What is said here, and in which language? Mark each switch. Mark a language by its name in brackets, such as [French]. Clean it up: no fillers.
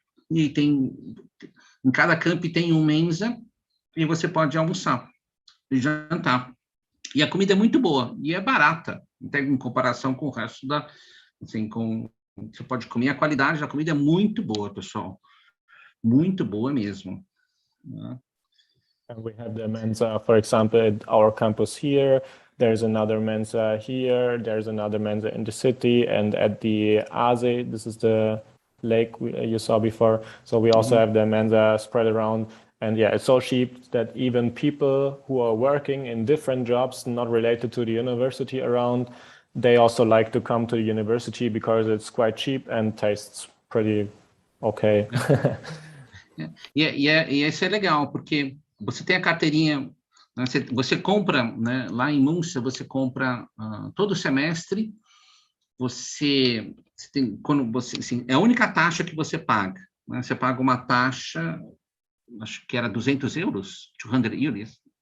[Portuguese] E em cada camp tem um Mensa, e você pode almoçar e jantar. E a comida é muito boa, e é barata, em comparação com o resto assim, você pode comer, a qualidade da comida é muito boa, pessoal. Muito boa mesmo. Né? [English] And we have the Mensa, for example, at our campus here. There's another Mensa here. There's another Mensa in the city. And at the Aase, this is the lake you saw before. So we also have the Mensa spread around. And yeah, it's so cheap that even people who are working in different jobs, not related to the university around, they also like to come to the university because it's quite cheap and tastes pretty okay. [Portuguese] Isso é legal, porque você tem a carteirinha, né, você compra, né, lá em Münster, você compra todo semestre, você tem, quando você, assim, é a única taxa que você paga, né, você paga uma taxa, acho que era 200 euros, 200 euros?